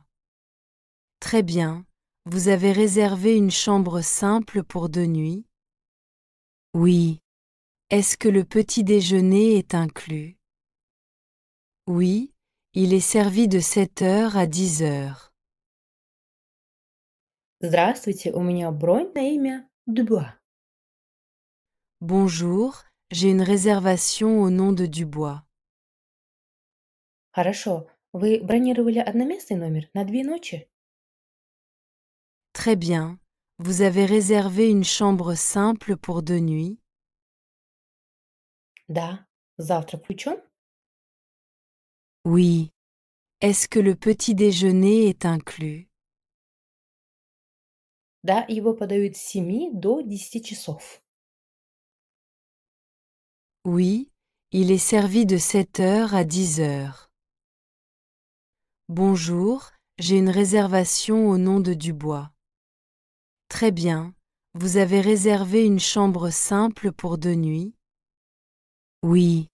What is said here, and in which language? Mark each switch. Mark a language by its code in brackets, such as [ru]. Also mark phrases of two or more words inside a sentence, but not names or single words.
[fr] Très bien, vous avez réservé une chambre simple pour 2 nuits? Oui. Est-ce que le petit déjeuner est inclus? Oui, il est servi de 7 heures à 10 heures. [ru] Здравствуйте, у меня бронь на имя Дюбуа. [fr] Bonjour, j'ai une réservation au nom de Dubois. [ru] Хорошо. Вы бронировали одноместный номер на 2 ночи? [fr] Très bien, vous avez réservé une chambre simple pour 2 nuits? [ru] Да. Завтрак включен? [fr] Oui. Est-ce que le petit déjeuner est inclus? [ru] Да, его подают с 7 до 10 часов. [fr] Oui, il est servi de 7 heures à 10 heures. Bonjour, j'ai une réservation au nom de Dubois. Très bien, vous avez réservé une chambre simple pour 2 nuits?